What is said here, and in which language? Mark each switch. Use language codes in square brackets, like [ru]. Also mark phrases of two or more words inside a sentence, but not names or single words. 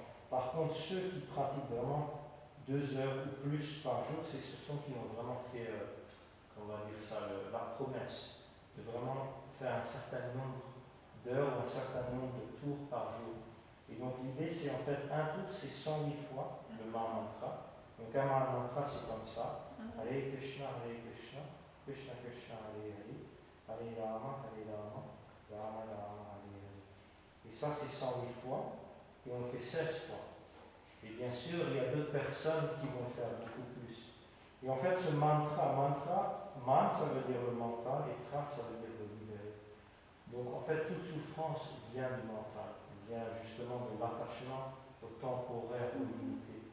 [fr] Par contre, ceux qui pratiquent vraiment 2 heures ou plus par jour, c'est ce sont qui ont vraiment fait, on va dire ça, la promesse de vraiment faire un certain nombre d'heures ou un certain nombre de tours par jour. Et donc l'idée c'est en fait un tour c'est 108 fois le mantra. Donc un mantra c'est comme ça. [sa] हरे कृष्ण, कृष्ण कृष्ण, हरे हरे, हरे राम, राम राम, हरे हरे. [fr] Et ça c'est 108 fois. Et on le fait 16 fois. Et bien sûr, il y a d'autres personnes qui vont faire beaucoup plus. Et en fait, ce mantra, man ça veut dire le mental et tra ça veut dire le libérer. Donc en fait, toute souffrance vient du mental, vient justement de l'attachement au temporaire, au limité.